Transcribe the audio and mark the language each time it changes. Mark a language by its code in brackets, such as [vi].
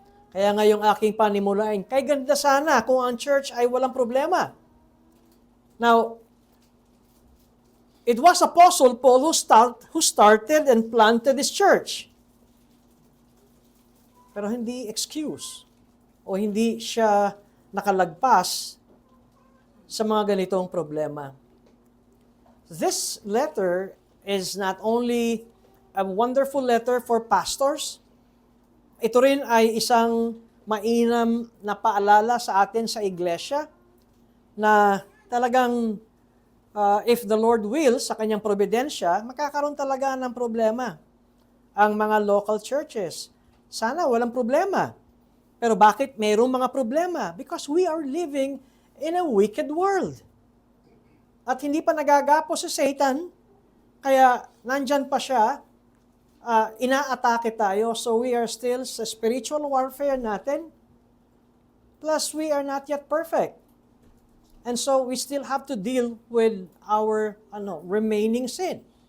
[tl] Kaya ngayong aking panimulain, kay ganda sana kung ang church ay walang problema. [en] Now, it was Apostle Paul who started and planted this church. [tl] Pero hindi excuse o hindi siya nakalagpas sa mga ganitong problema. [en] This letter is not only a wonderful letter for pastors, [tl] ito rin ay isang mainam na paalala sa atin sa iglesia na talagang [en] if the Lord will, [tl] sa kanyang providensya, makakaroon talaga ng problema ang mga local churches. Sana walang problema. Pero bakit mayroong mga problema? [en] Because we are living in a wicked world. [tl] At hindi pa nagagapo si Satan, kaya nandyan pa siya, inaatake tayo, [en] so we are still [tl] sa spiritual warfare natin. [en] Plus, we are not yet perfect. And so, we still have to deal with our remaining sin.